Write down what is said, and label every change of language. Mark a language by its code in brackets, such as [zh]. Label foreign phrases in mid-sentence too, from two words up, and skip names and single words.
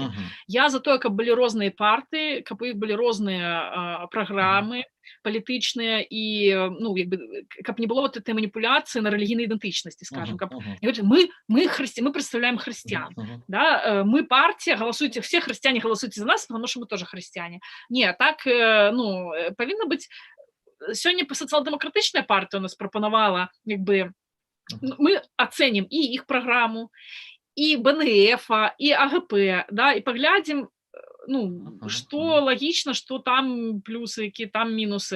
[be] Я за тое, каб былі розныя партыі, каб у іх былі розныя праграмы палітычныя і, ну, як бы, каб не было [ru] вот этой [be] маніпуляцыі на рэлігійнай ідэнтычнасці, скажем, каб мы представляем хрысціян, да, мы партія, галасуйте, все хрысціяне галасуйте за нас, [ru] потому что мы тоже [be] хрысціяне. Не, так, ну, павінна быць. Сёння сацыял-дэмакратычная партыя у нас прапанавала, як бы, мы ацэнім і іх праграму, і БНФ, і АГП, да, і паглядзім, ну, што лагічна, што там плюсы, якія там мінусы.